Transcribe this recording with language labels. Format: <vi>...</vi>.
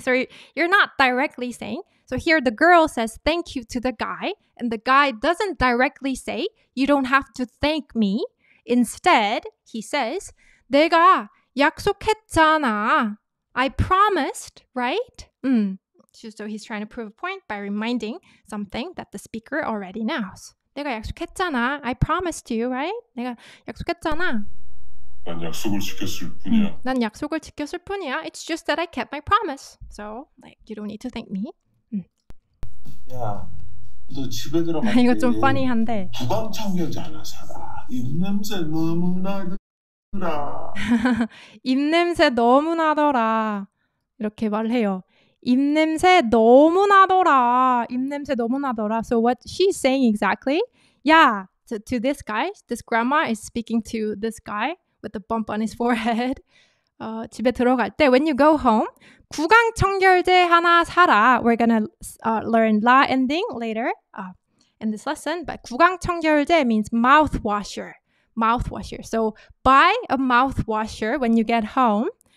<en>So you're not directly saying. So here the girl says thank you to the guy, and the guy doesn't directly say you don't have to thank me. Instead, he says</en> <ko>내가 약속했잖아.</ko> <en>I promised, right? So he's trying to prove a point by reminding something that the speaker already knows.</en> <ko>내가 약속했잖아.</ko> <en>I promised you, right? 내가 약속했잖아.</en> <ko>난 약속을 지켰을 뿐이야. 난 약속을 지켰을 뿐이야.</ko> <en>It's just that I kept my promise. So, you don't need to thank me.</en> <ko>야, 너 집에 들어갈 때 이거 좀 funny한데. 구강청결제 하나 사라. 입냄새 너무 나더라. 입냄새 너무 나더라. 이렇게 말해요. 입냄새 너무 나더라.</ko> <en>So what she's saying exactly? Yeah, to this guy, this grandma is speaking to this guy with the bump on his forehead.</en> <ko>집에 들어갈 때</ko> <en>when you go home,</en> <ko>구강청결제 하나 사라.</ko> <en>We're gonna learn la ending later in this lesson, but 구강청결제 means mouthwasher. So buy a mouthwasher when you get home.</en>